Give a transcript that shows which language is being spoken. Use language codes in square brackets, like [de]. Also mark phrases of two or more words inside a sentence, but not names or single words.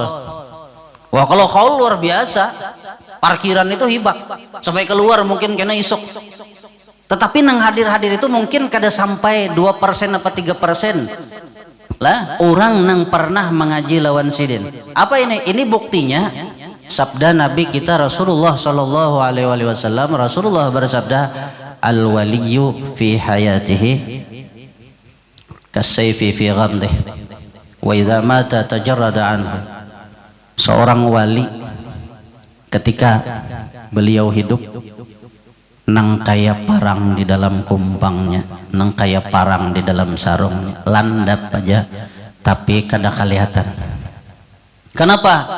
[bjn] Wah kalau haul luar biasa, parkiran itu hibak sampai keluar mungkin kena isuk. Tetapi nang hadir-hadir itu mungkin kada sampai 2% apa 3% lah orang nang pernah mengaji lawan sidin. Apa ini? Ini buktinya sabda Nabi kita Rasulullah [ar] صلى الله عليه وسلم. Rasulullah bersabda, الولي في حياته كالسيف في غمده وإذا مات تجرد عنه. [bjn] Seorang wali ketika beliau hidup nang kaya parang di dalam kumpangnya, nang kaya parang di dalam sarungnya, landap aja tapi kada kelihatan. Kenapa?